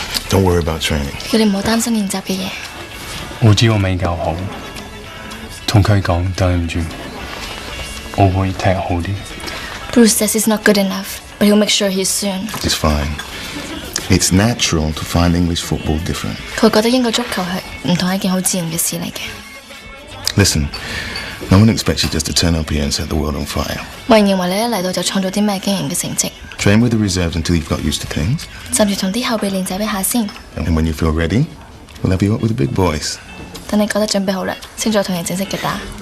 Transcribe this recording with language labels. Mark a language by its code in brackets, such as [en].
[en] Don't worry about training. [yue] 叫你唔好擔心練習嘅嘢。我知我未夠好，同佢講對唔住，我會踢好啲。 [en] Bruce says he's not good enough, but he'll make sure he is soon. It's fine. It's natural to find English football different. [yue] 佢覺得英國足球係唔同係一件好自然嘅事嚟嘅。 [en] Listen, no one expects you just to turn up here and set the world on fire. [yue] 冇人認為你一嚟到就創造啲咩驚人嘅成績。 [en] Train with the reserves until you've got used to things. [yue] 甚至同啲後備練習一下先。 [en] And when you feel ready, we'll have you up with the big boys. [yue] 等你覺得準備好啦，先再同人正式嘅打。